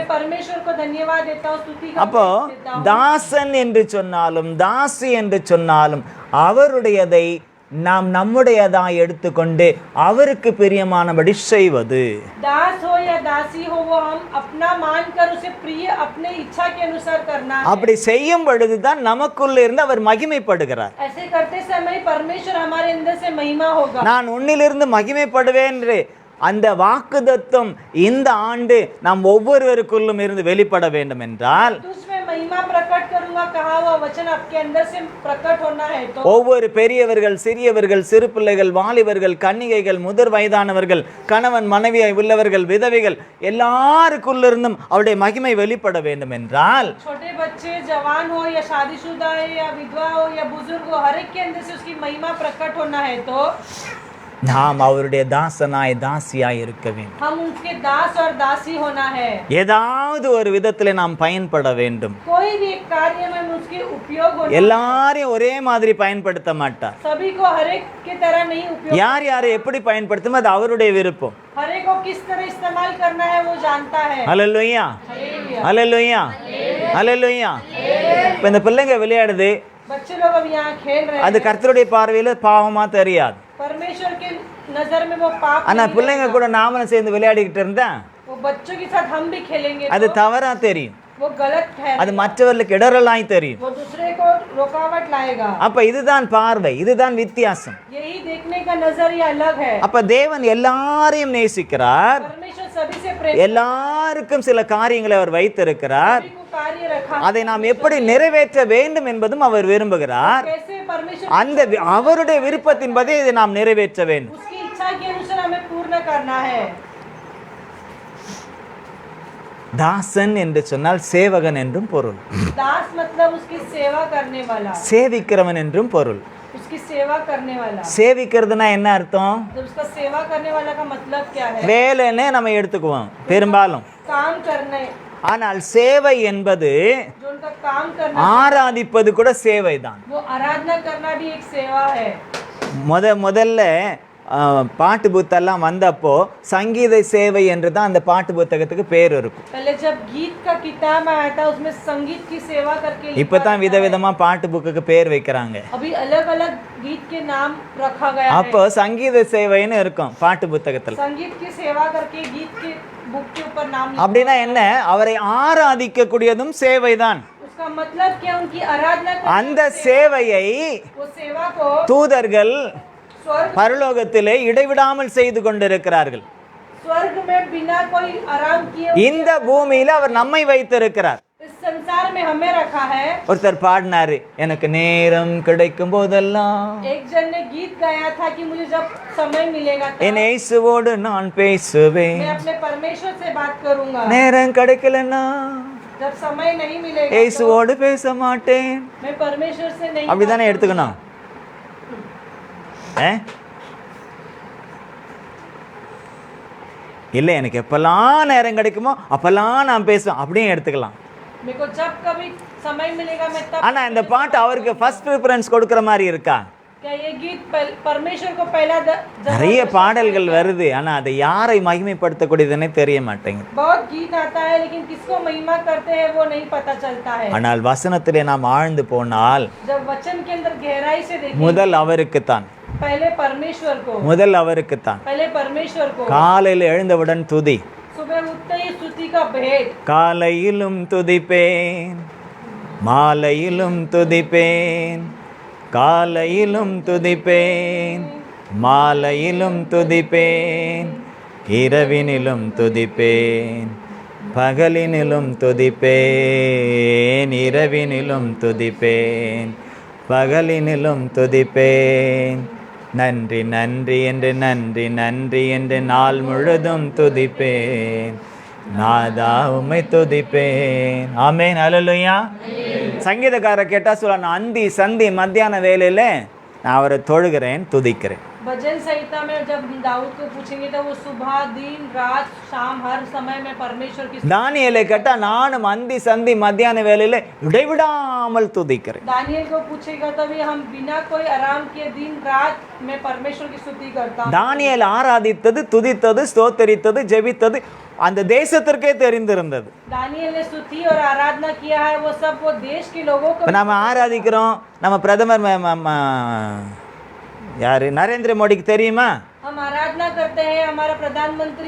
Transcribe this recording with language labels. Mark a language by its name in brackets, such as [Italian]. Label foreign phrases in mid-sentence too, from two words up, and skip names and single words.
[Hindi] मैं परमेश्वर को धन्यवाद देता हूँ, स्तुति [Tamil] அப்போ [Hindi] देता हूँ. [Tamil] தாசன் என்று சொன்னாலும் தாசி என்று சொன்னாலும் அவருடையதை நாம் நம்முடையதாய் எடுத்துக்கொண்டு அவருக்கு பிரியமானபடி செய்வது. [Hindi] दास हो या दासी हो वो हम अपना मानकर उसे प्रिय अपने इच्छा के अनुसार करना है. [Tamil] அப்படி செய்யும் பொழுதுதான் நமக்குள்ள இருந்து அவர் மகிமைப்படுகிறார். [Hindi] ऐसे करते समय परमेश्वर हमारे अंदर से महिमा होगा. [Tamil] நான் உன்னிலிருந்து மகிமைப்படுவேன் என்று அந்த வாக்குத்தத்தம் இந்த ஆண்டு நாம் ஒவ்வொருவருக்குள்ளும் இருந்து வெளிப்பட வேண்டும் என்றால், [Hindi] तुझमें महिमा प्रकट करूंगा कहा हुआ वचन आपके अंदर से प्रकट होना है तो [Tamil] ஒவ்வொரு பெரியவர்கள், சிறியவர்கள், சிறு பிள்ளைகள், வாலிபர்கள், கன்னிகைகள், முதிர் வயதானவர்கள், கணவன் மனைவியை உள்ளவர்கள், விதவைகள் எல்லாருக்குள்ளிருந்தும் அவருடைய மகிமை வெளிப்பட வேண்டும் என்றால், [Hindi] छोटे बच्चे जवान हो या शादीशुदा है या विधवा हो या बुजुर्ग हो, हर एक के अंदर से उसकी महिमा प्रकट होना है तो [Tamil] நாம் அவருடைய தாசனாய் தாசியாய் இருக்க வேண்டும். [Hindi] हम उनके दास और दासी होना है. [Tamil] ஏதாவது ஒரு விதத்தில் நாம் பயன்பட வேண்டும். [Hindi] कोई भी एक कार्य में उसके उपयोग होना. [Tamil] எல்லாரையும் ஒரே மாதிரி பயன்படுத்த மாட்டார். [Hindi] सभी को हर एक की तरह नहीं उपयोग. [Tamil] யார் யாரை எப்படி பயன்படுத்தும் அது அவருடைய விருப்பம். [Hindi] हर एक को किस तरह इस्तेमाल करना है वो जानता है. [Tamil] ஹல்லேலூயா, [Hindi] हालेलुया. [Tamil] ஹல்லேலூயா, ஹல்லேலூயா. இப்போ இந்த பிள்ளைங்க விளையாடுது, [Hindi] बच्चे लोग अब यहाँ खेल रहे [Tamil] அது [Hindi] हैं. [Tamil] கர்த்தருடைய பார்வையில் பாவமா தெரியாது. [Hindi] परमेश्वर के नजर में वो पाप [Tamil] ஆனா [Hindi] नहीं [Tamil] பிள்ளைங்க [Hindi] लगता. [Tamil] கூட நாமளும் சேர்ந்து விளையாடிக்கிட்டு இருந்தா [Hindi] वो बच्चों के साथ हम भी खेलेंगे [Tamil] அது [Hindi] तो [Tamil] தவறா தெரியும். [Hindi] वो गलत है. [Tamil] அது மற்றவர்களுக்கு இடரலாய் தெரியும். [Hindi] वो दूसरे को रुकावट लाएगा. [Tamil] அப்ப இதுதான் பார்வை, இதுதான் வித்தியாசம். [Hindi] यही देखने का नजरिया अलग है. [Tamil] அப்ப தேவன் எல்லாரையும் நேசிக்கிறார். [Hindi] परमेश्वर सभी से प्रेम, [Tamil] எல்லாருக்கும் சில காரியங்களை அவர் வைத்திருக்கிறார். [Hindi] सभी को कार्य रखा. [Tamil] அதை நாம் எப்படி நிறைவேற்ற வேண்டும் என்பதும் அவர் விரும்புகிறார். [Hindi] कैसे परमेश्वर [Tamil] அந்த அவருடைய விருப்பத்தின்படி இதை நாம் நிறைவேற்ற வேண்டும். [Hindi] उसकी इच्छा के अनुसार हमें पूर्ण करना है. [Tamil] தாசன் என்று சொன்னால் சேவகன் என்றும் பொருள், [Hindi] दास मतलब उसकी सेवा करने वाला, [Tamil] சேவிக்கிறவன் என்றும் பொருள். [Hindi] उसकी सेवा करने वाला. [Tamil] சேவிக்கிறதுனா என்ன அர்த்தம்? [Hindi] जब उसका सेवा करने वाला का मतलब क्या है? [Tamil] வேலைன்னு நம்ம எடுத்துக்குவோம் பெரும்பாலும். [Hindi] काम करने. [Tamil] ஆனால் சேவை என்பது [Hindi] जो उनका काम करना, [Tamil] ஆராதிப்பது கூட சேவைதான். [Hindi] वो आराधना करना भी एक सेवा है. [Tamil] முதல்ல பாட்டு புத்தெல்லாம் வந்தப்போ சங்கீத சேவை என்று தான் அந்த பாட்டு புத்தகத்துக்கு பேர் இருக்கும். [Hindi] पहले जब गीत का किताब आया था उसमें संगीत की सेवा करके [Tamil] இப்போ தான் விதவிதமா பாட்டு புக்குக்கு பேர் வைக்கிறாங்க. [Hindi] अभी अलग अलग गीत के नाम रखा गया है. [Tamil] அப்போ சங்கீத சேவைன்னு இருக்கும் பாட்டு புத்தகத்தில். [Hindi] संगीत की सेवा करके गीत के बुक के ऊपर नाम [Tamil] அப்படின்னா என்ன? அவரை ஆராதிக்க கூடியதும் சேவைதான். [Hindi] उसका मतलब क्या? उनकी आराधना [Tamil] அந்த சேவையை [Hindi] वो सेवा को [Tamil] தூதர்கள் [Hindi] स्वर्ग [Tamil] பரலோகத்திலே இடைவிடாமல் செய்து கொண்டிருக்கிறார்கள். [Hindi] स्वर्ग में बिना कोई आराम किए [Tamil] இந்த பூமியில அவர் நம்மை வைத்திருக்கிறார். [Hindi] इस संसार में हमें रखा है. [Tamil] ஒருத்தர் பாடினாரு, எனக்கு நேரம் கிடைக்கும் போதெல்லாம் [Hindi] एक जन ने गीत गाया था कि मुझे जब समय मिलेगा [Tamil] என் இயேசுவோடு நான் பேசுவேன், [Hindi] मैं अपने परमेश्वर से बात करूंगा. [Tamil] நேரம் கிடைக்கலன்னா [Hindi] जब समय नहीं मिलेगा [Tamil] இயேசுவோடு பேச மாட்டேன். [Hindi] मैं परमेश्वर से नहीं [Tamil] அப்படிதானே எடுத்துக்கணும். இல்லை, எனக்கு எப்பெல்லாம் நேரம் கிடைக்குமோ அப்பெல்லாம் நான் பேசுவேன் அப்படியும் எடுத்துக்கலாம். [Hindi] मेरे को जब कभी समय मिलेगा मैं तब. [Tamil] ஆனா இந்த பாட்டு அவருக்கு [English] first preference [Tamil] கொடுக்கிற மாதிரி இருக்கா? [Hindi] क्या ये गीत परमेश्वर को पहला [Tamil] நிறைய பாடல்கள் வருது, ஆனா அதை யாரை மகிமைப்படுத்தக்கூடியதுன்னே தெரிய மாட்டேங்குது. [Hindi] बहुत गीत आता है लेकिन किसको महिमा करते हैं वो नहीं पता चलता है. [Tamil] ஆனால் வசனத்திலே நாம் ஆழ்ந்து போனால் [Hindi] जब वचन के अंदर गहराई से देखें [Tamil] முதல் அவருக்கு தான், [Hindi] पहले परमेश्वर को, [Tamil] முதல் அவருக்கு தான். [Hindi] पहले परमेश्वर को. [Tamil] காலையில் எழுந்தவுடன் துதி, सुबह उठते ही स्तुति का भेद. காலையிலும் துதிப்பேன், மாலையிலும் துதிப்பேன், காலையிலும் துதிப்பேன், மாலையிலும் துதிப்பேன், இரவினிலும் துதிப்பேன், பகலினிலும் துதிப்பேன், இரவினிலும் துதிப்பேன், பகலினிலும் துதிப்பேன். நன்றி நன்றி என்று நன்றி நன்றி என்று நாள் முழுதும் துதிப்பேன், நாதா உம்மை துதிப்பேன். ஆமென், அல்லேலூயா. சங்கீதக்காரர் கேட்டா சொல்லணும், அந்தி சந்தி மத்தியான வேலையில நான் அவரை தொழுகிறேன், துதிக்கிறேன். [Hindi] भजन संहिता में जब दाऊद को पूछेंगे तो वो सुबह दिन रात शाम हर समय में परमेश्वर की. [Tamil] தானியேலை கேட்டா நானும் அந்தி சந்தி மத்தியான வேலையில இடைவிடாமல் துதிக்கிறேன். [Hindi] दानियल को पूछेगा तभी हम बिना कोई आराम किए दिन रात में परमेश्वर की स्तुति करता हूं. [Tamil] தானியேல் ஆராதித்தது, துதித்தது, ஸ்தோத்தரித்தது, ஜெபித்தது அந்த தேசத்திற்கே தெரிந்திருந்தது. [Hindi] दानियल ने स्तुति और आराधना किया है, वो सब वो देश के लोगों को. [Tamil] நம்ம ஆராதிக்கிறோம், நம்ம பிரதமர் யாரு நரேந்திர மோடிக்கு தெரியுமா? [Hindi] हम आराधना करते हैं, हमारा प्रधानमंत्री